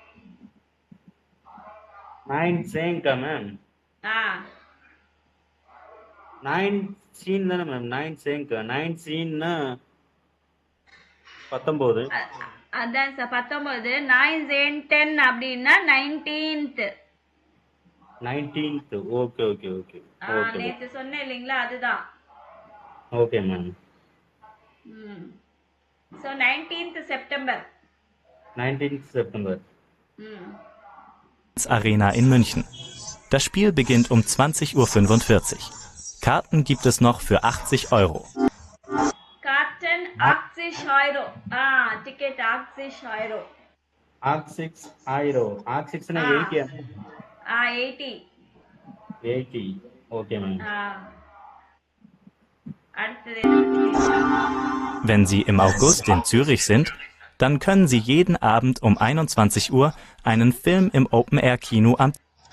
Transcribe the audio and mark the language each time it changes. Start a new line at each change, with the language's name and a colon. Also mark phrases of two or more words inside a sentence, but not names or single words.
Tamil: 9 மேம். 9 தானே மேம்? 9 19. அதான் சார் 19. 9 அப்படின்னா 19th.
English: okay okay okay.
Tamil: நேத்து சொன்னேன் இல்லைங்களா, அதுதான்.
English: okay ma'am. So 19th September. 19th September.
German: Arena in München. Das Spiel beginnt um 20:45 Uhr. Karten gibt es noch für 80 Euro. Karten 80 Euro. Ticket 80 Euro.
Tamil: 80 euro. 80 na 80. 80.
English: 80. Okay ma'am.
Tamil: அடுத்தது எதை பத்தி பேசலாம்?
German: Wenn Sie im August in Zürich sind, dann können Sie jeden Abend um 21 Uhr einen Film im Open-Air-Kino am